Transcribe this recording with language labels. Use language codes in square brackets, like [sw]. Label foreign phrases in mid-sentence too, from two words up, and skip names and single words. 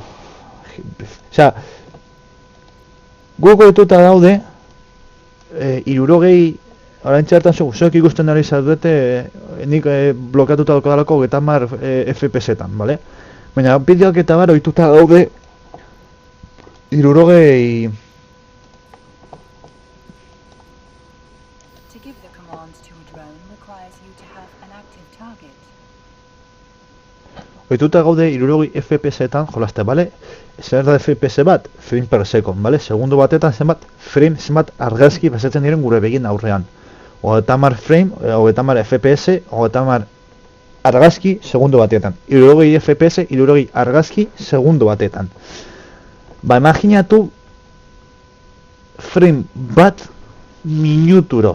[eu] Osea, guk ohituta daude, 60, orain txertan zuek ikusten ari zaudete, nik blokatuta daukadalako 30 FPS-etan, bale? Baina bideoak eta bar ohituta daude 60. [en] To give the command to a drone requires you to have an active target. [eu] Ohituta gaude 60 FPS-etan jolaste, bale? Zer da FPS bat? [en] Frame per second, [eu] bale? Segundo batetan zenbat zenbat argazki pasatzen diren gure begien aurrean. 30 frame, 30 FPS, 30 argazki segundo batetan. 60 FPS, 60 argazki segundo batetan. Ba, imaginatu frame bat minuturo.